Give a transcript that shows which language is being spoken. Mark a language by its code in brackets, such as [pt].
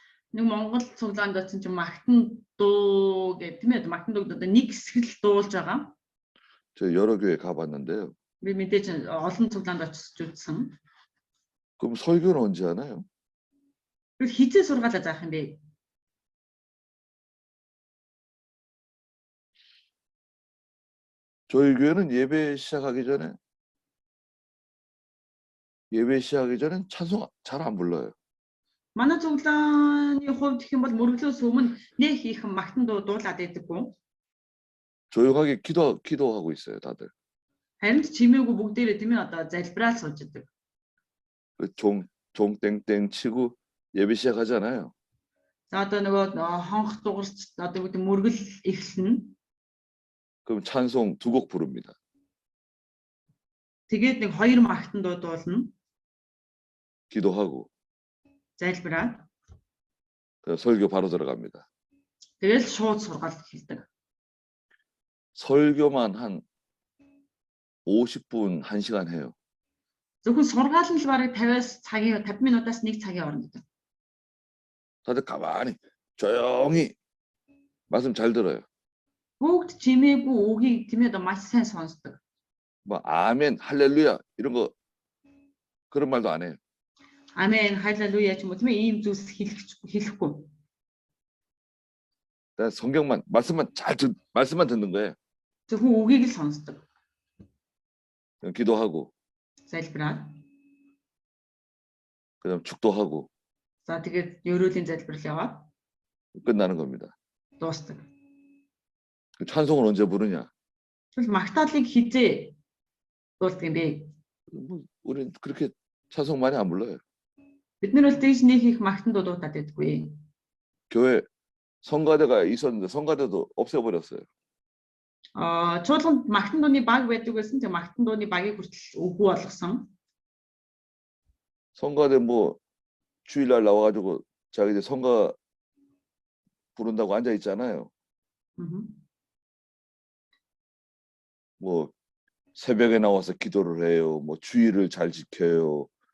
[mn] Нэг Монгол цуглаанд очсон чинь магтан дуу гэх тийм ээ магтан дуу одоо нэг хэсэг л дуулж байгаа. [ko] 저 여러 교회 가봤는데요. [mn] Би мэдээж олон цуглаанд очиж үзсэн. [ko] 그럼 설교는 언제 하나요? [mn] Хизээ сургаалаа заах юм бэ? [ko] 저희 교회는 예배 시작하기 전엔 찬송 잘 안 불러요. [mn] Манай цуглааны хувьд гэх юм бол мөрөглөөс өмнө нэг их магтан дуулаад байдаггүй. [ko] 조용하게 기도하고 있어요, 다들. [mn] Харин ч чимээгүй бүгдээрээ тийм ээ одоо залбираад сууж идэг. [ko] 그 땡땡 치고 예배 시작하잖아요. [mn] За одоо нөгөө хонх дугарч одоо гэдэг мөргөл эхэлнэ. [ko] 그럼 찬송 2곡 부릅니다. [mn] Тэгээд нэг хоёр магтан дуулна. [ko] 기도하고 [mn] Залбираад. [ko] 그 설교 바로 들어갑니다. [mn] Тэгэл шууд сургаалт эхэлдэг. [ko] 설교만 한 50분, 1시간 해요. [mn] Зөвхөн сургаал нь л бараг 50 минутаас 1 цагийн хооронд. [ko] 다들 가만히 조용히 말씀 잘 들어요. [mn] Бүгд чимээгүй үгийг тийм ээ одоо маш сайн сонсдог. [ko] 뭐 아멘, 할렐루야 이런 거 그런 말도 안 해요. [mn] Амен, халелуя ч юм уу тийм ээ ийм зүйлс хэлэхгүй. [ko] 성경만 말씀만 듣는 거예요. [mn] Зөвхөн үгийг л сонсдог. [ko] 기도하고 [mn] Залбираад. [ko] 그다음 축도하고 [mn] За тэгээд ерөөлийн залбирал яваад [ko] 끝나는 겁니다. [mn] дуустдаг. [ko] 그 찬송을 언제 부르냐? [mn] Тэгвэл магтаалыг хизээ дуулдаг юм бэ? [ko] 뭐 우리는 그렇게 찬송 많이 안 불러요. [mn] Бид нар бол тэгж нэг их магтан дуудаад байдаггүй. [ko] 교회 성가대가 있었는데 성가대도 없애버렸어요. [mn] Чуулганд магтан дууны баг байдаг байсан. Тэг магтан дууны багийг хүртэл үгүй болгосон. [ko] 성가대 뭐 주일날 나와가지고 자기들 성가 부른다고 앉아 있잖아요. 뭐 새벽에 나와서 기도를 해요. 뭐 주일을 잘 지켜요.